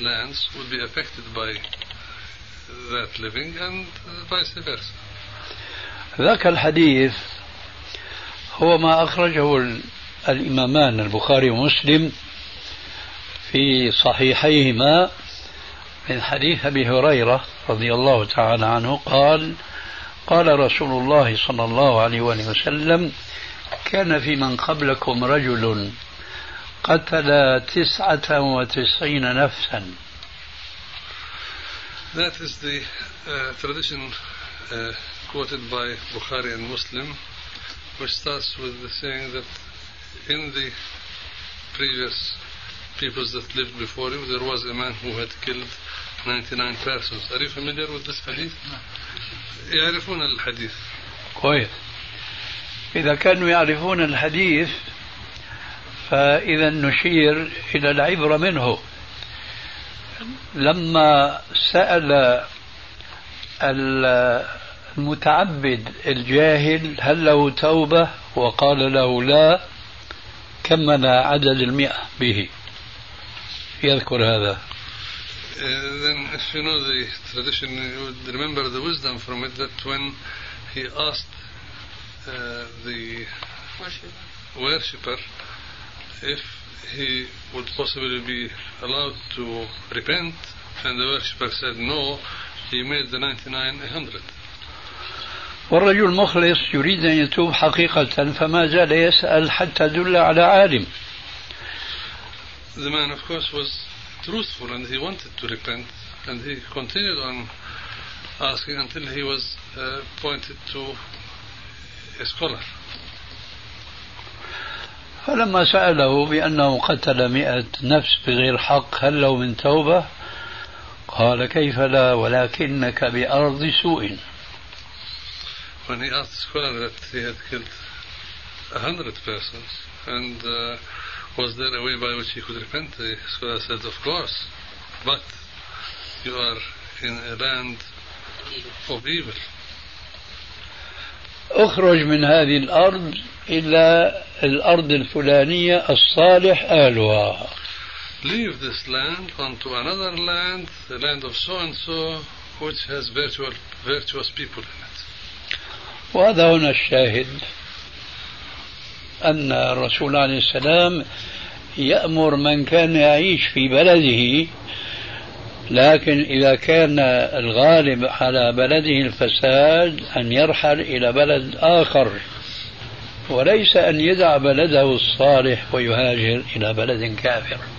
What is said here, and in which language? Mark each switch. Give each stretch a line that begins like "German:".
English: lands would be affected by that living and vice versa.
Arabic: ذاك الحديث هو ما أخرجه الإمامان البخاري ومسلم في صحيحيهما من حديث أبي هريرة رضي الله تعالى عنه قال: قال رسول الله صلى الله عليه وسلم: كان في من قبلكم رجل قتل 99 نفسا.
English: That is the tradition quoted by Bukhari and Muslim, which starts with the saying that in the previous peoples that lived before you, there was a man who had killed 99 persons. Are you familiar with this hadith?
Arabic: يعرفون الحديث. كويس. إذا كانوا يعرفون الحديث فإذا نشير إلى العبرة منه. لما سأل المتعبد الجاهل هل له توبة وقال له لا، كمل عدد المئة به. يذكر هذا.
English: Then if you know the tradition, you would remember the wisdom from it that when he asked the worshipper if he would possibly be allowed to repent, and the worshipper said no, he made the 99 100.
Arabic: والرجل مخلص يريد أن يتوب حقيقة، فما زال يسأل حتى دل على عالم.
English: The man of course was truthful and he wanted to repent, and he continued on asking until he was pointed to a scholar.
Arabic: فلما سأله بأنه قتل 100 نفس بغير حق هل له من توبة، قال كيف لا ولكنك بأرض سوء.
English: When he asked the scholar that he had killed 100 persons and was there a way by which he could repent, the scholar said of course, but you are in a land of evil.
Arabic: اخرج من هذه الارض الى الارض الفلانية الصالح اهلها.
English: Leave this land onto another land, the land of so and so which has virtuous people in it.
Arabic: وهذا هنا الشاهد ان الرسول عليه السلام يأمر من كان يعيش في بلده لكن إذا كان الغالب على بلده الفساد أن يرحل إلى بلد آخر، وليس أن يدع بلده الصالح ويهاجر إلى بلد كافر.